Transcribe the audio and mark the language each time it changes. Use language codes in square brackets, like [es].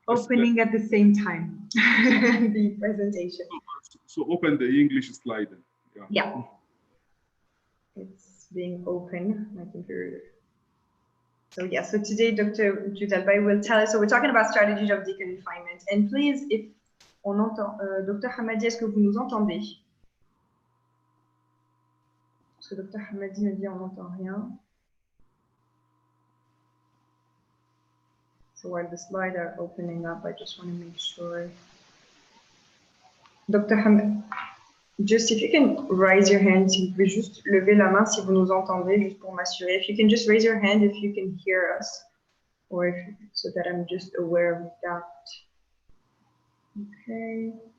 [en] Opening at the same time the presentation. So open the English slide. Yeah. It's being open, my computer. So yeah, so today Dr. Judalbay will tell us, so we're talking about strategies of deconfinement. And please, if [fr] on entend, [en] Dr. [fr] Hamadi, est-ce que vous nous entendez? Parce que Dr. Hamadi me dit on n'entend rien. [en] So while the slides are opening up, I just want to make sure. Dr. [fr] Hamadi, [en] just if you can raise your hand, [fr] si vous pouvez juste lever la main si vous nous entendez, juste pour m'assurer. [en] If you can just raise your hand if you can hear us, or if, so that I'm just aware of that. Okay.